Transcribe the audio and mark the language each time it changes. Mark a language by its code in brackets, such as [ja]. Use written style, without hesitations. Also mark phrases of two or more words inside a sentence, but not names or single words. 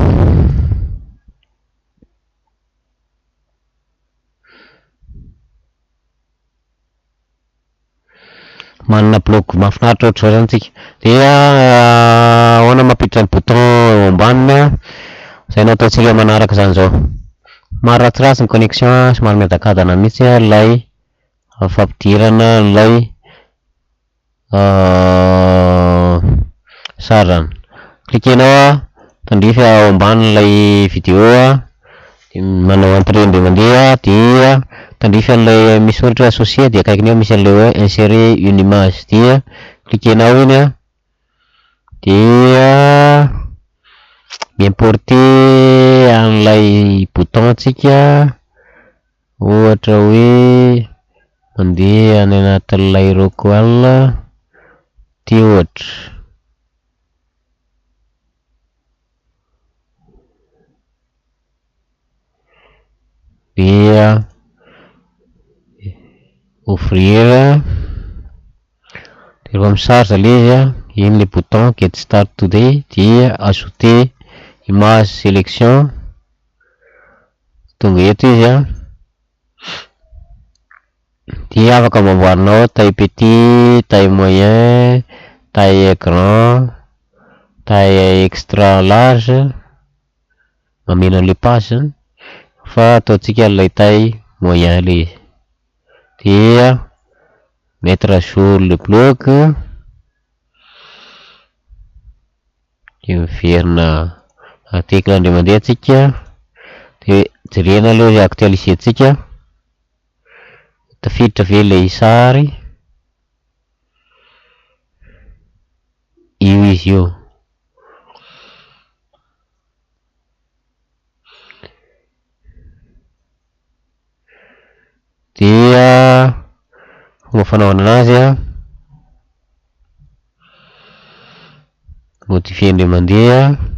[mg] manana bloc mahafinaritra ohatry zao zany tsika dia ahoana mampiditra ny bouton eo ambaniny zay no ataontsika manaraka zany zao maro ratsiratsy ny connexion somary miadakadana mihitsy lay fampidirana lay sarany cliquenao tandrify ao ambany lay video manao entrée ndray mandeha dia tandrify an'ilay misy ohatra associé dia akaikiny eo misy an'ilay hoe [fr] insérer une image [mg] dia cliquenao iny dia miimporter an'ilay bouton tsika ohatra hoe mandeha any anatin'ilay roqual ty ohatra dia ouvrir de rehefa misarja le izy iny le bouton [en] get start today [mg] dia [fr] ajouter image sélection [mg] tonga eto izy dia afaka mamboarinao [fr] taille petit, taille moyen, taille grand, taille extra large [mg] mameno an'le page zany fa ataontsika an'ilay [fr] taille moyen [mg] le izy dia [fr] mettre à jour le bloc [mg] dia miverina article ndray mandeha tsika de jerena aloha izy actualiser tsika tafiditra ve lay sary io izy io dia fomba fanaovana anazy modifier ndray mandeha